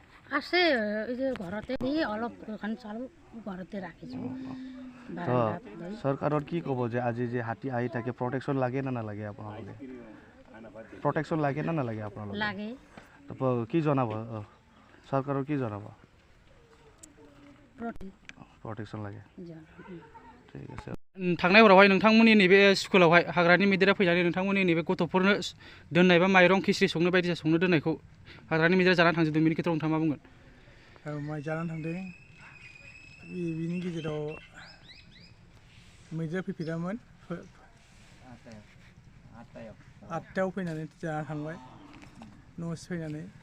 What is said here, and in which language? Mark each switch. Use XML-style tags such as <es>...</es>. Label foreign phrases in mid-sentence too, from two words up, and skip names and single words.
<as>আছে এই যে ঘৰতে অলপ এখন চাউল ঘৰতে ৰাখিছোঁ চৰকাৰৰ কি ক'ব যে আজি যে হাতী আহি থাকে প্ৰটেকশ্যন লাগে না নালাগে আপোনালোকে প্ৰটেকশ্যন লাগে না নালাগে আপোনালোকে লাগে তো কি জনাব চৰকাৰৰ কি জনাব প্ৰটেকশ্যন লাগে</as> <hi>ठीक है</hi> <brx>थांनाय हरावहाय नोंथांमोननि नैबे स्कुलावहाय हाग्रानि मैदेरा फैनानै नोंथांमोननि नैबे गथ'फोरनो दोननाय बा माइरं खिस्रि संनो बायदिसिना संनो दोननायखौ हाग्रानि मैदेरा जानानै थांजोबदों बेनि खेथ्रआव नोंथाङा मा बुंगोन माइ जानानै थांदों बिनि गेजेराव मैदेरा फैफेरामोन 8टायाव फैनानै जाना थांबाय न'आवसो फैनानै</brx>